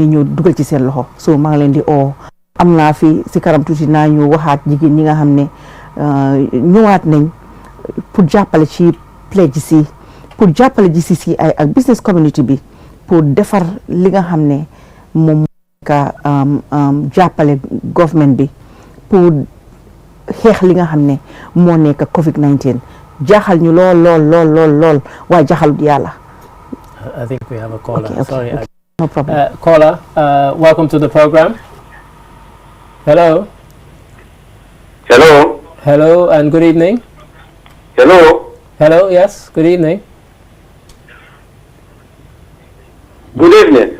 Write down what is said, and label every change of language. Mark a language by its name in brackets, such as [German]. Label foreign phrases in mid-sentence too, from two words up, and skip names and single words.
[Wolof] ñëw dugal ci seen loxo so maa ngi leen di oo am naa fi si kanam tuuti naa ñu waxaat jigéen ñi nga xam ne ñëwaat nañ pour jàppale ci pledge si pour jàppale GCCI ak [English] business community [Wolof] bi pour defar li nga xam ne moom ka jàppale government bi pour xeex li nga xam ne moo nekk COVID-19 jaaxal ñu lool waaye jaaxalut yàlla. [English] I think we have a caller. Okay. Sorry. No problem. Caller, welcome to the program. Hello. Hello. Hello and good evening. Hello. Hello, yes, good evening. Good evening.